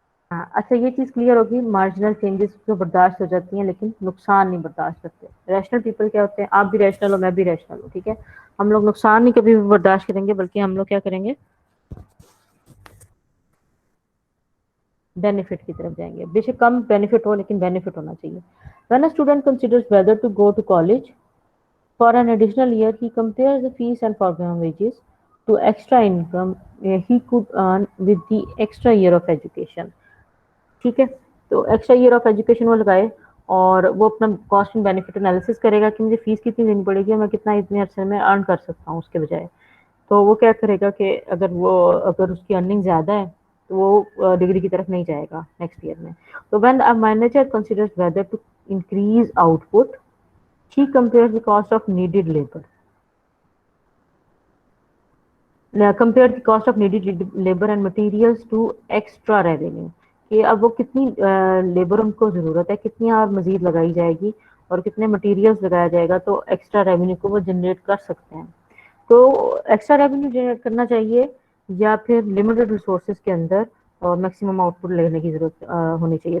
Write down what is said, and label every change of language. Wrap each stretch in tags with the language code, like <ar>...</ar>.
<ur>ہاں اچھا، یہ چیز کلیئر ہوگی، مارجنل چینجز جو برداشت ہو جاتی ہیں لیکن نقصان نہیں برداشت کرتے. ریشنل پیپل کیا ہوتے ہیں؟ آپ بھی ریشنل ہو، میں بھی ریشنل ہوں. ٹھیک ہے. ہم لوگ نقصان نہیں کبھی بھی برداشت کریں گے، بلکہ ہم لوگ کیا کریں گے؟ بینیفٹ کی طرف جائیں گے. بے شک کم بینیفٹ ہو لیکن بینیفٹ ہونا چاہیے.</ur> <en>When a student considers whether to go to college for an additional year, he compares the fees and program wages to extra income he could earn with the extra year of education.</en> <ur>ٹھیک ہے. تو extra year of education وہ لگائے اور وہ اپنا cost and benefit analysis کرے گا کہ مجھے فیس کتنی دینی پڑے گی اور میں کتنا اتنے عرصے میں ارن کر سکتا ہوں اس کے بجائے. تو وہ کیا کرے گا کہ اگر اس کی ارننگ زیادہ ہے تو وہ ڈگری کی طرف نہیں جائے گا نیکسٹ ایئر میں.</ur> <en>تو when a manager considers whether to increase output, he compares the cost of needed labor. Compare the cost of needed labor and materials to extra revenue.</en> <ur>کہ اب وہ کتنی لیبر ان کو ضرورت ہے، کتنی اور مزید لگائی جائے گی اور کتنے مٹیریلز لگایا جائے گا تو ایکسٹرا ریونیو کو وہ جنریٹ کر سکتے ہیں. تو ایکسٹرا ریونیو جنریٹ کرنا چاہیے یا پھر لمیٹڈ ریسورسز کے اندر اور میکسیمم آؤٹ پٹ لینے کی ضرورت ہونی چاہیے.</ur>